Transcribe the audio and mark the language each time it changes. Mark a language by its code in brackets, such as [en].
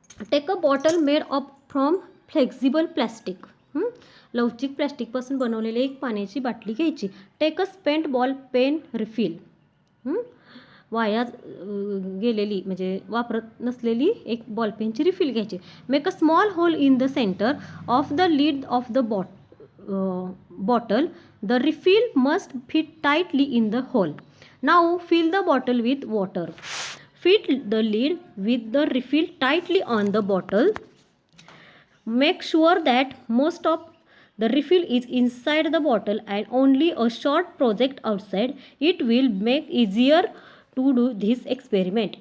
[en] Take a bottle made up from flexible plastic. [mr] लवचिक प्लॅस्टिकपासून बनवलेली एक पाण्याची बाटली घ्यायची. [en] Take a spent ball pen refill. [mr] वाया गेलेली म्हणजे वापरत नसलेली एक बॉलपेनची रिफिल घ्यायची. [en] Make a small hole in the centre of the lid of the bottle. The refill must fit tightly in the hole. Now fill the bottle with water. Fit the lid with the refill tightly on the bottle. Make sure that most of the refill is inside the bottle and only a short project outside. It will make easier to do this experiment.